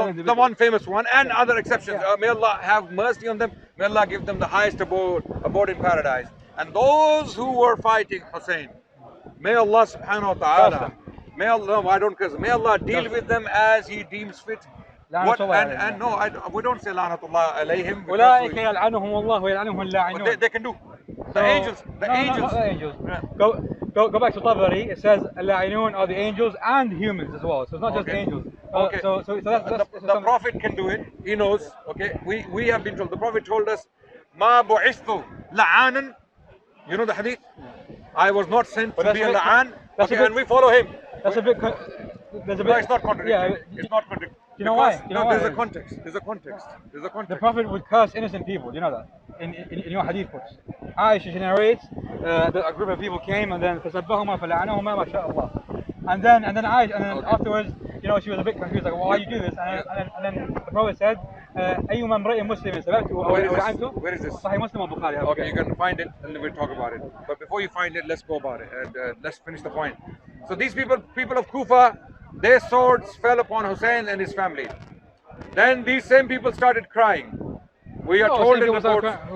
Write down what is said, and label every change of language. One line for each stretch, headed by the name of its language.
English: The one famous one and other exceptions. May Allah have mercy on them. May Allah give them the highest abode in paradise. And those who were fighting Hussein, may Allah subhanahu wa ta'ala, may Allah, no, I don't curse, may Allah deal with them as He deems fit. What, and no, we don't say La'natullah alayhim.
Arabic: أولئك يلعنهم الله ويلعنهم اللاعنون.
English: They can do. The angels. Not the angels. Go back to Tabari. It says اللاعنون are the angels and humans as well. So it's not just angels. Okay. So that's the Prophet can do it. He knows. Okay. We have been told. The Prophet told us, "Ma bu'ithtu la'anan." You know the hadith. I was not sent to be a la'an. Okay, and we follow him. That's a bit. There's a bit. No, it's not contradictory. Yeah, It's not contradictory. You know why? There's a context. There's a context. The Prophet would curse innocent people. You know that in your hadith books. Aisha narrates that a group of people came and then
Arabic: فَسَبَّهُمَا فَلَعَنَهُمَا مَا شاء
English: Allah. And then afterwards, she was a bit confused, like, why you do this? And then the Prophet said,
Arabic: أيما امرئ مسلم سببته أو لعنته.
English: Where is this? Sahih Muslim or Bukhari. Okay, you can find it and we'll talk about it. But before you find it, let's go about it and let's finish the point. So these people of Kufa, their swords fell upon Hussein and his family. Then these same people started crying. We are told in reports.